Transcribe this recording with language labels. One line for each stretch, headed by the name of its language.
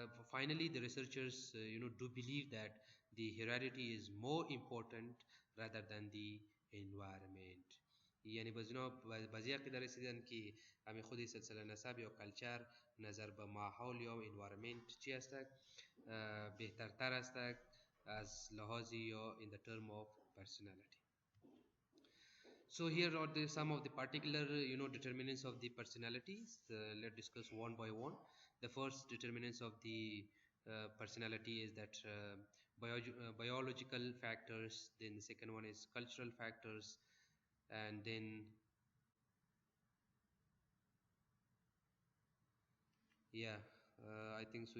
English: Finally, the researchers do believe that the heredity is more important rather than the environment.
Persian: یعنی بعضی عقیده رسیدن که همین خودی سلسله نسب یا کلچر نظر به ماحول یا environment چی است بهترتر است از لحاظی یا
English: in the term of personality. So here are some of the particular determinants of the personalities. Let's discuss one by one. The first determinants of the personality is that biological factors. Then the second one is cultural factors, and then yeah, I think so.